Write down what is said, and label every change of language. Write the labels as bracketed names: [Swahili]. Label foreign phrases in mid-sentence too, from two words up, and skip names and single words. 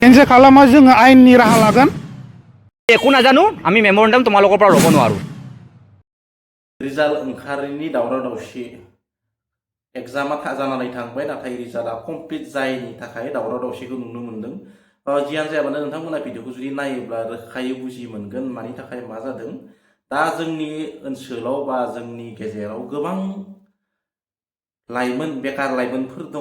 [Bodo] केनसेल खालामा जोङो आयेननि राहा लागोन। [Assamese] একো নাজানো আমি মেম'ৰেণ্ডাম তোমালোকৰ পৰা ল'ব নোৱাৰোঁ। [Bodo] रिजाल्ट ओंखारैनि दावराव दावसि एग्जामा जानानै थांबाय नाथाय रिजाल्टआ कमप्लिट जायैनि थाखाय दावराव दावसिखौ नुनो मोन्दों। जियानो जायामानो नोंथांमोना भिडिअखौ जुदि नायोब्ला रोखायै बुजि मोनगोन मानि थाखाय मा जादों। दा जोंनि ओनसोलाव बा जोंनि गेजेराव गोबां लाइमोन बेकार लाइमोनफोर दङ।